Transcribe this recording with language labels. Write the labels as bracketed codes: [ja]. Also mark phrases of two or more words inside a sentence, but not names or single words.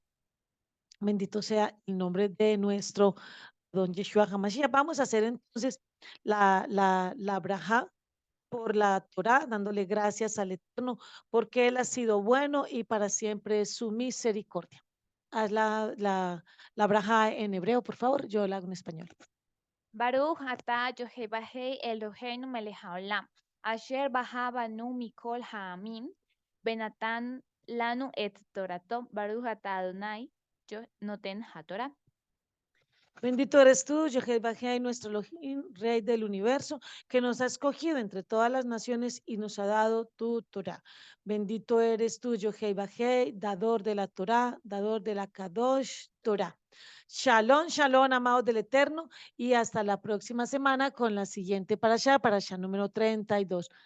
[es] Bendito sea el nombre de nuestro don Yeshua HaMashiach. Vamos a hacer entonces la braja por la Torá, dándole gracias al Eterno, porque Él ha sido bueno y para siempre es su misericordia. Haz la braja en hebreo, por favor, yo la hago en español. [he] ברוך אתה יהוה אלוהינו מלך העולם, אשר בחר בנו מכל העמים, ונתן לנו את תורתו, ברוך אתה אדוני, נותן התורה. [es] Bendito eres tú, Jehová Jai, nuestro Elohim, Rey del universo, que nos ha escogido entre todas las naciones y nos ha dado tu Torah. Bendito eres tú, Jehová Jai, dador de la Torah, dador de la [he] קדוש תורה. שלום, שלום, [es] amados del Eterno, y hasta la próxima semana con la siguiente parasha número 32.